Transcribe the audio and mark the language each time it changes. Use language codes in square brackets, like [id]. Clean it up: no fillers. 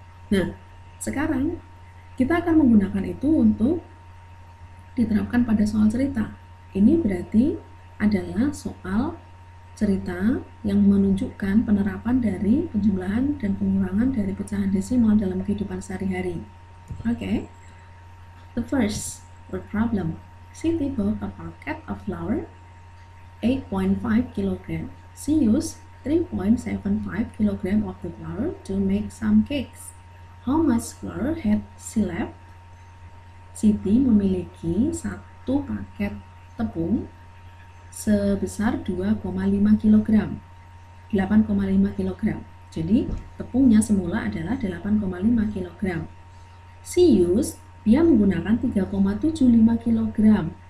[id] Nah, sekarang kita akan menggunakan itu untuk diterapkan pada soal cerita. Ini berarti adalah soal cerita yang menunjukkan penerapan dari penjumlahan dan pengurangan dari pecahan desimal dalam kehidupan sehari-hari. Oke? [en] The first word problem. Siti bought a packet of flour 8.5 kg. She used 3.75 kg of the flour to make some cakes. How much flour had she left? [id] Siti memiliki 1 paket tepung sebesar 2,5 kg. 8,5 kg. Jadi, tepungnya semula adalah 8,5 kg. [en] She used, [id] dia menggunakan 3,75 kg.